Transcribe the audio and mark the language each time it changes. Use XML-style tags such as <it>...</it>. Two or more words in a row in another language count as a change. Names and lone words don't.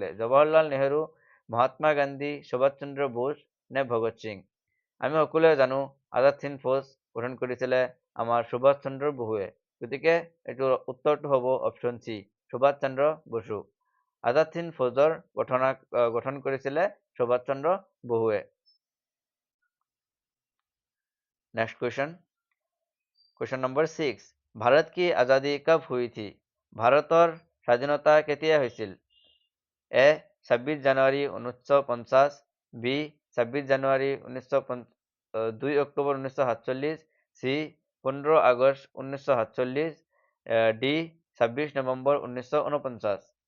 <as>জৱাহৰলাল নেহৰু, মহাত্মা গান্ধী, সুভাষ চন্দ্ৰ বোস নে ভগত সিং? আমি সকলোৱে জানো আজাদ হিন্দ ফৌজ গঠন কৰিছিলে আমাৰ সুভাষ চন্দ্ৰ বসুৱে। গতিকে এইটোৰ উত্তৰটো হ'ব অপশ্যন চি, সুভাষ চন্দ্ৰ বসু। আজাদ হিন্দ ফৌজৰ গঠন কৰিছিলে সুভাষ চন্দ্ৰ বসুৱে।</as> <en>next question number 6,</en> <hi>भारत की आजादी कब हुई थी?</hi> <as>ভাৰতৰ স্বাধীনতা কেতিয়া হৈছিল? এ 26 জানুৱাৰী 1950, বি 26 জানুৱাৰী 2 অক্টোবৰ 1947, চি 15 আগষ্ট 1947, ডি 26 নৱেম্বৰ 1949।</as>